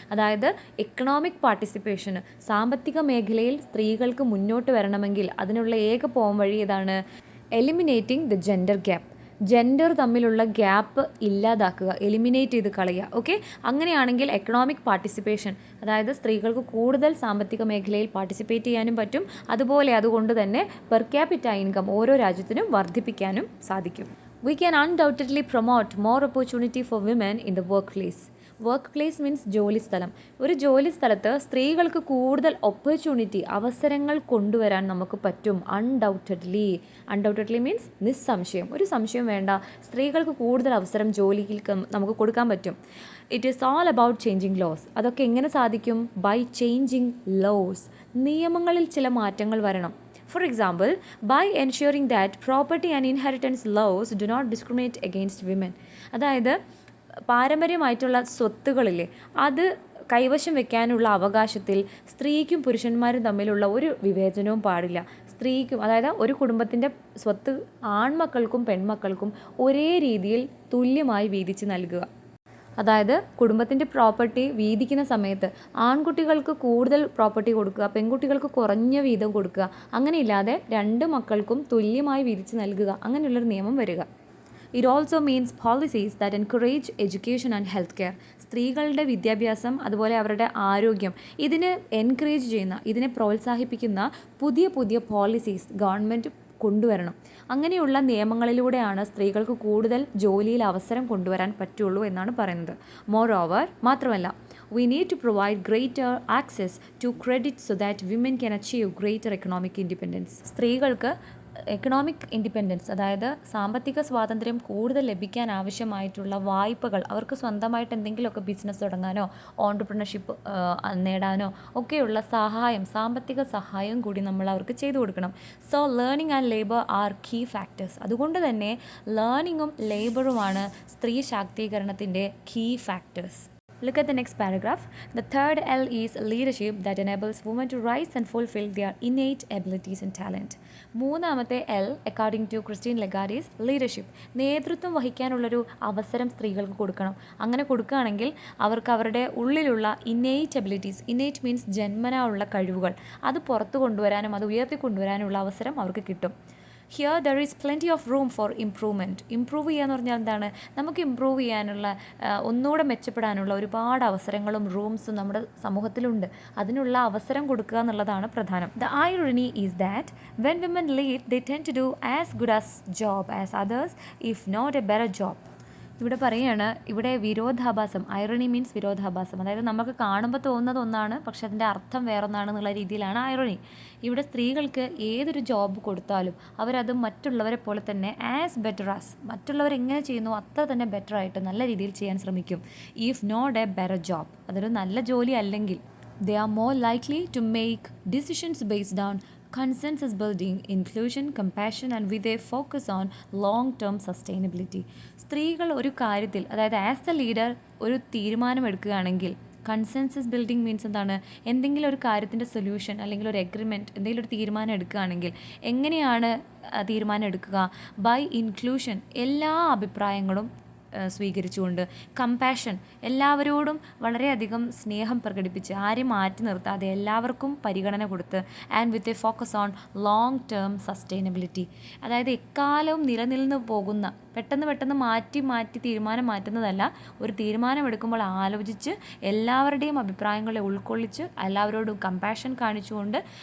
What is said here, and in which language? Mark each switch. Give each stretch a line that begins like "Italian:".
Malayalam: അതായത് എക്കണോമിക് പാർട്ടിസിപ്പേഷന്, സാമ്പത്തിക മേഖലയിൽ സ്ത്രീകൾക്ക് മുന്നോട്ട് വരണമെങ്കിൽ അതിനുള്ള ഏക പോംവഴി ഇതാണ്,
English: Eliminating the gender gap.
Malayalam: Gender തമ്മിലുള്ള ഗ്യാപ്പ് ഇല്ലാതാക്കുക, എലിമിനേറ്റ് ചെയ്ത് കളയുക. ഓക്കെ, അങ്ങനെയാണെങ്കിൽ എക്കണോമിക് പാർട്ടിസിപ്പേഷൻ, അതായത് സ്ത്രീകൾക്ക് കൂടുതൽ സാമ്പത്തിക മേഖലയിൽ പാർട്ടിസിപ്പേറ്റ് ചെയ്യാനും പറ്റും. അതുകൊണ്ട് തന്നെ പെർ ക്യാപിറ്റ ഇൻകം ഓരോ രാജ്യത്തിനും വർദ്ധിപ്പിക്കാനും സാധിക്കും.
English: We can undoubtedly promote more opportunity for women in the workplace.
Malayalam: Work place means ജോലിസ്ഥലം. ഒരു ജോലിസ്ഥലത്ത് സ്ത്രീകൾക്ക് കൂടുതൽ ഓപ്പർച്യൂണിറ്റി, അവസരങ്ങൾ കൊണ്ടുവരാൻ നമുക്ക് പറ്റും. അൺഡൗട്ടഡ്ലി മീൻസ് നിസ്സംശയം, ഒരു സംശയം വേണ്ട, സ്ത്രീകൾക്ക് കൂടുതൽ അവസരം ജോലിയിൽ നമുക്ക് കൊടുക്കാൻ പറ്റും.
English: It is all about changing laws.
Malayalam: അതൊക്കെ എങ്ങനെ സാധിക്കും?
English: By changing laws.
Malayalam: നിയമങ്ങളിൽ ചില മാറ്റങ്ങൾ വരണം.
English: For example, by ensuring that property and inheritance laws do not discriminate against women.
Malayalam: അതായത് പാരമ്പര്യമായിട്ടുള്ള സ്വത്തുകളില്ലേ, അത് കൈവശം വെക്കാനുള്ള അവകാശത്തിൽ സ്ത്രീക്കും പുരുഷന്മാരും തമ്മിലുള്ള ഒരു വിവേചനവും പാടില്ല. സ്ത്രീക്കും, അതായത് ഒരു കുടുംബത്തിൻ്റെ സ്വത്ത് ആൺമക്കൾക്കും പെൺമക്കൾക്കും ഒരേ രീതിയിൽ തുല്യമായി വീതിച്ച് നൽകുക. അതായത് കുടുംബത്തിൻ്റെ പ്രോപ്പർട്ടി വീതിക്കുന്ന സമയത്ത് ആൺകുട്ടികൾക്ക് കൂടുതൽ പ്രോപ്പർട്ടി കൊടുക്കുക, പെൺകുട്ടികൾക്ക് കുറഞ്ഞ വീതം കൊടുക്കുക, അങ്ങനെയില്ലാതെ രണ്ട് മക്കൾക്കും തുല്യമായി വീതിച്ച് നൽകുക, അങ്ങനെയുള്ളൊരു നിയമം വരിക.
English: It also means policies that encourage education and health care.
Malayalam: സ്ത്രീകളുടെ വിദ്യാഭ്യാസം അതുപോലെ അവരുടെ ആരോഗ്യം ഇതിനെ എൻകറേജ് ചെയ്യുന്ന, ഇതിനെ പ്രോത്സാഹിപ്പിക്കുന്ന പുതിയ പോളിസീസ് ഗവൺമെൻറ് കൊണ്ടുവരണം. അങ്ങനെയുള്ള നിയമങ്ങളിലൂടെയാണ് സ്ത്രീകൾക്ക് കൂടുതൽ ജോലിയിൽ അവസരം കൊണ്ടുവരാൻ പറ്റുള്ളൂ എന്നാണ് പറയുന്നത്. മാത്രമല്ല,
English: we need to provide greater access to credit so that women can achieve greater economic independence.
Malayalam: സ്ത്രീകൾക്ക് എക്കണോമിക് ഇൻഡിപെൻഡൻസ്, അതായത് സാമ്പത്തിക സ്വാതന്ത്ര്യം കൂടുതൽ ലഭിക്കാൻ ആവശ്യമായിട്ടുള്ള വായ്പകൾ, അവർക്ക് സ്വന്തമായിട്ട് എന്തെങ്കിലുമൊക്കെ ബിസിനസ് തുടങ്ങാനോ ഓൺട്രപ്രണർഷിപ്പ് നേടാനോ ഒക്കെയുള്ള സാമ്പത്തിക സഹായം കൂടി നമ്മൾ അവർക്ക് ചെയ്തു കൊടുക്കണം.
English: So learning and labour are key factors.
Malayalam: അതുകൊണ്ട് തന്നെ ലേണിങ്ങും ലേബറുമാണ് സ്ത്രീ ശാക്തീകരണത്തിൻ്റെ key factors.
English: Look at the next paragraph. The third L is leadership that enables women to rise and fulfill their innate abilities and talent.
Malayalam: മൂന്നാമത്തെ
English: L, according to Christine Lagarde, is leadership.
Malayalam: നേതൃത്വം വഹിക്കാനുള്ളൊരു അവസരം സ്ത്രീകൾക്ക് കൊടുക്കണം. അങ്ങനെ കൊടുക്കുകയാണെങ്കിൽ അവർക്ക് അവരുടെ ഉള്ളിലുള്ള
English: innate abilities, innate means
Malayalam: ജന്മനാ ഉള്ള കഴിവുകൾ, അത് പുറത്തു കൊണ്ടുവരാനും അത് ഉയർത്തിക്കൊണ്ടുവരാനുള്ള അവസരം അവർക്ക് കിട്ടും.
English: Here there is plenty of room for improvement.
Malayalam: Improve ചെയ്യുക എന്ന് പറഞ്ഞാൽ എന്താണ്? നമുക്ക് ഇംപ്രൂവ് ചെയ്യാനുള്ള, ഒന്നുകൂടെ മെച്ചപ്പെടാനുള്ള ഒരുപാട് അവസരങ്ങളും റൂംസും നമ്മുടെ സമൂഹത്തിലുണ്ട്. അതിനുള്ള അവസരം കൊടുക്കുക എന്നുള്ളതാണ് പ്രധാനം.
English: The irony is that when women lead they tend to do as good as job as others if not a better job.
Malayalam: ഇവിടെ പറയുകയാണ്, ഇവിടെ വിരോധാഭാസം, ഐറണി മീൻസ് വിരോധാഭാസം, അതായത് നമുക്ക് കാണുമ്പോൾ തോന്നുന്നത് ഒന്നാണ് പക്ഷെ അതിൻ്റെ അർത്ഥം വേറൊന്നാണെന്നുള്ള രീതിയിലാണ് ഐറണി. ഇവിടെ സ്ത്രീകൾക്ക് ഏതൊരു ജോബ് കൊടുത്താലും അവരത് മറ്റുള്ളവരെ പോലെ തന്നെ മറ്റുള്ളവർ എങ്ങനെ ചെയ്യുന്നു അത്ര തന്നെ ബെറ്റർ ആയിട്ട് നല്ല രീതിയിൽ ചെയ്യാൻ ശ്രമിക്കും.
English: if not a better job,
Malayalam: അതൊരു നല്ല ജോലി അല്ലെങ്കിൽ
English: they are more likely to make decisions based on consensus building, inclusion, compassion and with a focus on long-term sustainability.
Malayalam: സ്ത്രീകൾ ഒരു കാര്യത്തിൽ, അതായത്
English: as a leader
Malayalam: ഒരു തീരുമാനമെടുക്കുകയാണെങ്കിൽ, കൺസെൻസസ് ബിൽഡിംഗ് മീൻസ് എന്താണ്? എന്തെങ്കിലും ഒരു കാര്യത്തിൻ്റെ സൊല്യൂഷൻ അല്ലെങ്കിൽ ഒരു എഗ്രിമെൻറ്റ്, എന്തെങ്കിലും ഒരു തീരുമാനം എടുക്കുകയാണെങ്കിൽ എങ്ങനെയാണ് തീരുമാനം എടുക്കുക?
English: by inclusion,
Malayalam: എല്ലാ അഭിപ്രായങ്ങളും സ്വീകരിച്ചുകൊണ്ട്, കമ്പാഷൻ, എല്ലാവരോടും വളരെയധികം സ്നേഹം പ്രകടിപ്പിച്ച് ആരെയും മാറ്റി നിർത്താതെ എല്ലാവർക്കും പരിഗണന കൊടുത്ത്,
English: and with a focus on long term sustainability,
Malayalam: അതായത് എക്കാലവും നിലനിന്ന് പോകുന്ന, പെട്ടെന്ന് മാറ്റി തീരുമാനം മാറ്റുന്നതല്ല, ഒരു തീരുമാനമെടുക്കുമ്പോൾ ആലോചിച്ച് എല്ലാവരുടെയും അഭിപ്രായങ്ങളെ ഉൾക്കൊള്ളിച്ച് എല്ലാവരോടും കമ്പാഷൻ കാണിച്ചുകൊണ്ട്